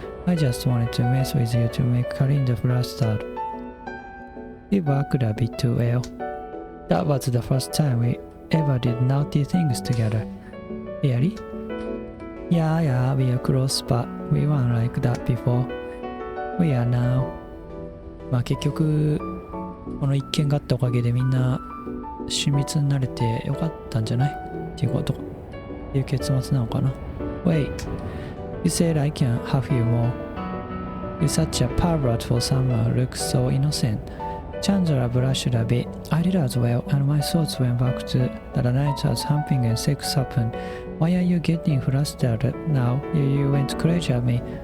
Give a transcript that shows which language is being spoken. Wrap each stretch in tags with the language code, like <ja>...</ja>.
<en>I just wanted to mess with you to make Karinda flustered. It worked a bit too well. That was the first time we ever did naughty things together. Really? Yeah, we are close, but we weren't like that before. We are now.</en> <ja>まあ結局、この一件があったおかげでみんな親密になれてよかったんじゃないっていうことっていう結末なのかな。</ja> <en>Wait, you said I can have you more. You're such a pervert for someone who looks so innocent. Chandra blushed a bit. I did as well, and my thoughts went back to the night as humping and sex happened. Why are you getting frustrated now? You went crazy at me.</en>